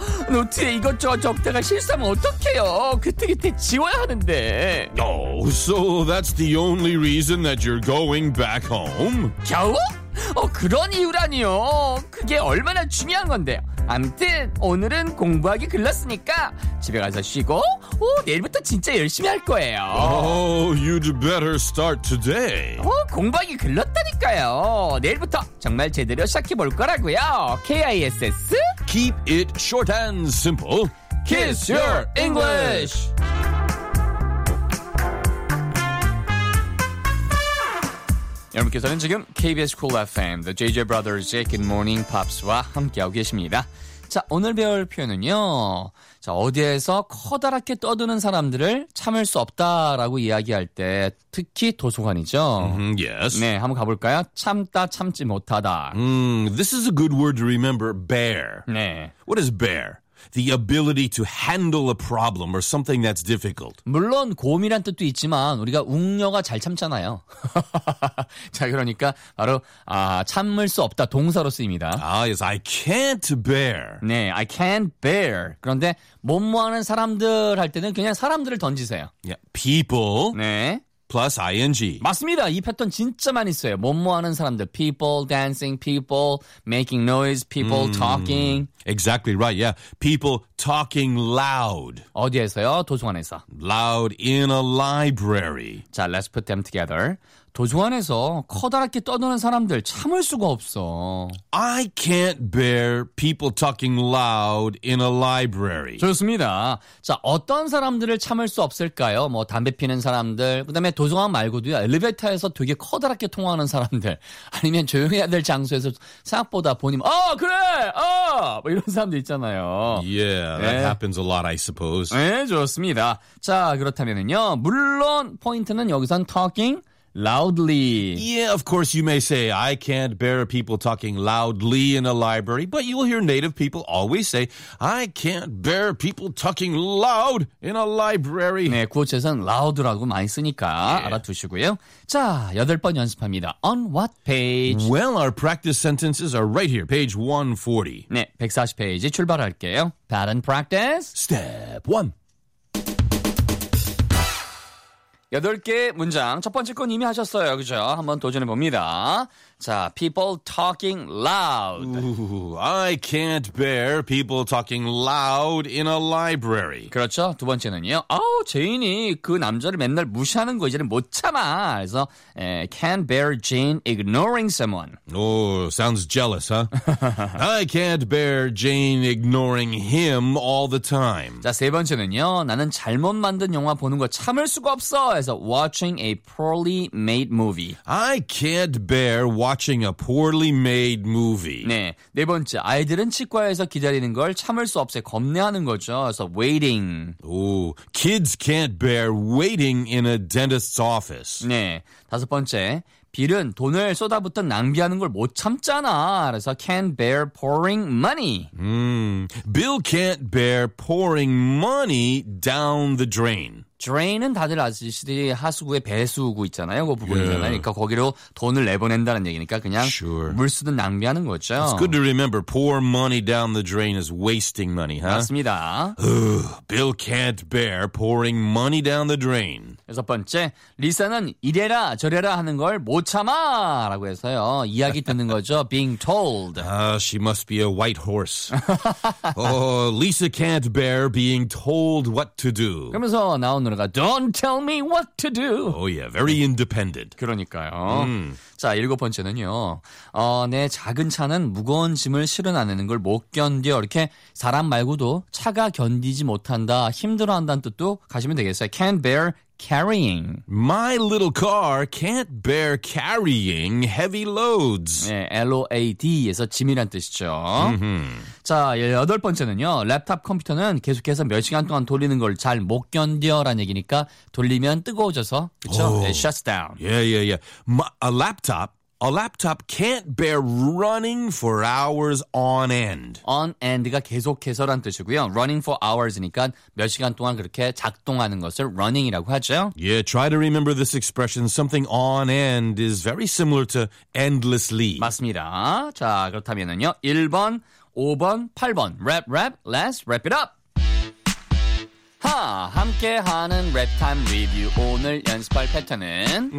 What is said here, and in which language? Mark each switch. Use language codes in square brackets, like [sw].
[ko] 노트에 이것저것 적다가 실수하면 어떡해요. 그때그때 지워야 하는데. [en] So that's the only reason that you're going back home? [ko] 겨우? 그런 이유라니요. 그게 얼마나 중요한 건데요. 암튼 오늘은 공부하기 글렀으니까 집에 가서 쉬고 내일부터 진짜 열심히 할 거예요. [en] You'd better start today. [ko] 공부하기 글렀다니까요. 내일부터 정말 제대로 시작해 볼 거라고요. [en] KISS Keep it short and simple. Kiss your English. [ko] 여러분께서는 지금 KBS Cool FM, The JJ Brothers의 Good Morning Pops와 함께하고 계십니다. 자, 오늘 배울 표현은요. 자, 어디에서 커다랗게 떠드는 사람들을 참을 수 없다라고 이야기할 때 특히 도서관이죠. [en] Yes. [ko] 네, 한번 가볼까요? 참다, 참지 못하다. [en] This is a good word to remember, bear. [ko] 네. [en] What is bear? The ability to handle a problem or something that's difficult. [ko] 물론 곰이란 뜻도 있지만 우리가 웅녀가 잘 참잖아요. 자, 그러니까 바로 참을 수 없다 동사로 쓰입니다. [en] Yes, I can't bear. 네, I can't bear. [ko] 그런데 뭐뭐하는 사람들 할 때는 그냥 사람들을 던지세요. [en] Yeah, people. [ko] 네. [en] Plus ing. [ko] 맞습니다. 이 패턴 진짜 많이 써요. 뭐뭐하는 사람들. [en] People dancing, people making noise, people talking. Exactly right. Yeah. People talking loud. [ko] 어디에서요? 도서관에서. [en] Loud in a library. 자, let's put them together. [ko] 도서관에서 커다랗게 떠드는 사람들 참을 수가 없어. [en] I can't bear people talking loud in a library. [ko] 좋습니다. 자, 어떤 사람들을 참을 수 없을까요? 뭐 담배 피는 사람들, 그다음에 도서관 말고도요. 엘리베이터에서 되게 커다랗게 통화하는 사람들, 아니면 조용해야 될 장소에서 생각보다 본인 그래! 뭐 이런 사람들 있잖아요. [en] Yeah, that 네. happens a lot, I suppose. [ko] 네, 좋습니다. 자, 그렇다면은요. 물론 포인트는 여기선 [en] talking loudly. Yeah, of course you may say I can't bear people talking loudly in a library, but you will hear native people always say I can't bear people talking loud in a library. [ko] 네, 구어체선 loud라고 많이 쓰니까 yeah. 알아두시고요. 자, 여덟 번 연습합니다. [en] On what page? Well, our practice sentences are right here, page 140. [ko] 네, 140페이지 출발할게요. [en] Pattern practice. Step 1. [ko] 여덟 개 문장. 첫 번째 건 이미 하셨어요. 그죠? 한번 도전해 봅니다. 자, [en] people talking loud. I can't bear people talking loud in a library. [ko] 그렇죠. 두 번째는요. 아우, 제인이 그 남자를 맨날 무시하는 거 이제는 못 참아. 그래서 [en] can't bear Jane ignoring someone. Oh, sounds jealous, huh? I can't bear Jane ignoring him all the time. [ko] 자, 세 번째는요. 나는 잘못 만든 영화 보는 거 참을 수가 없어. 그래서 [en] watching a poorly made movie. I can't bear watching a poorly made movie. [ko] 네, 네 번째, 아이들은 치과에서 기다리는 걸 참을 수 없어 겁내하는 거죠. 그래서 waiting. [en] Oh, kids can't bear waiting in a dentist's office. [ko] 네, 다섯 번째, 빌은 돈을 쏟아붓던 낭비하는 걸 못 참잖아. 그래서 [en] can't bear pouring money. Bill can't bear pouring money down the drain. [ko] Drain은 다들 아시듯이 하수구의 배수구 있잖아요. 그 부분이잖아요. Yeah. 그러니까 거기로 돈을 내보낸다는 얘기니까 그냥 [en] sure. [ko] 물 쓰듯 낭비하는 거죠. [en] It's good to remember. Pour money down the drain is wasting money, huh? [ko] 맞습니다. [en] Bill can't bear pouring money down the drain. [ko] 여섯 번째, 리사는 이래라 저래라 하는 걸 못 참아 라고 해서요. 이야기 듣는 거죠. [en] Being told. She must be a white horse. Lisa can't bear being told what to do. [ko] 그러면서 나온 노래가 [en] Don't tell me what to do. Oh yeah, very independent. [ko] 그러니까요. 자, 일곱 번째는요. 내 작은 차는 무거운 짐을 실어 나르는 걸 못 견뎌. 이렇게 사람 말고도 차가 견디지 못한다, 힘들어한다는 뜻도 가시면 되겠어요. [en] Can't bear carrying. My little car can't bear carrying heavy loads. [ko] 네, LOAD에서 짐이란 뜻이죠. Mm-hmm. 자, 여덟 번째는요. 랩탑 컴퓨터는 계속해서 몇 시간 동안 돌리는 걸 잘 못 견뎌라는 얘기니까 돌리면 뜨거워져서 그렇죠? [en] It shuts down. A laptop can't bear running for hours on end. [ko] On end가 계속해서란 뜻이고요. [en] Running for hours [ko] 니까 몇 시간 동안 그렇게 작동하는 것을 running이라고 하죠. [en] Yeah, try to remember this expression. Something on end is very similar to endlessly. [ko] 맞습니다. 자, 그렇다면은요. 1번, 5번, 8번. [en] Rap, rap, let's wrap it up. [ko] 함께하는 랩 타임 리뷰. 오늘 연습할 패턴은